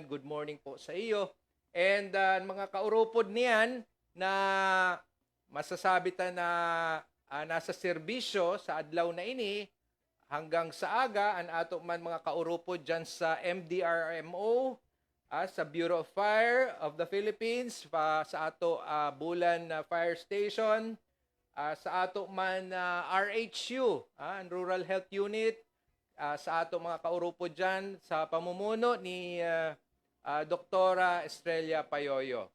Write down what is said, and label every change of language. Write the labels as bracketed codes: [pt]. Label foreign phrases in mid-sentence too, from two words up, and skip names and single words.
[en] Good morning [bik] po sa iyo. And mga kaurupod niyan na masasabi ta na nasa serbisyo sa adlaw na ini hanggang sa aga, ang ato man mga kaurupod dyan sa MDRMO, sa Bureau of Fire of the Philippines, sa ato Bulan Fire Station, sa ato man RHU, ang Rural Health Unit, sa ato mga kaurupod dyan sa pamumuno ni Doktora Estrella Payoyo.